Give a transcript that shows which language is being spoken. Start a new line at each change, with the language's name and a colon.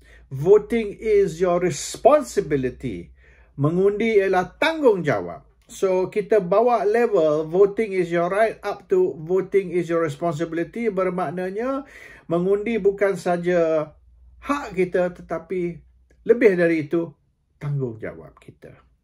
English: Voting is your responsibility.
Malay: Mengundi ialah tanggungjawab.
English: So,
Malay: kita bawa
English: level voting is your right up to voting is your responsibility.
Malay: Bermaknanya, mengundi bukan saja hak kita, tetapi lebih dari itu, tanggungjawab kita.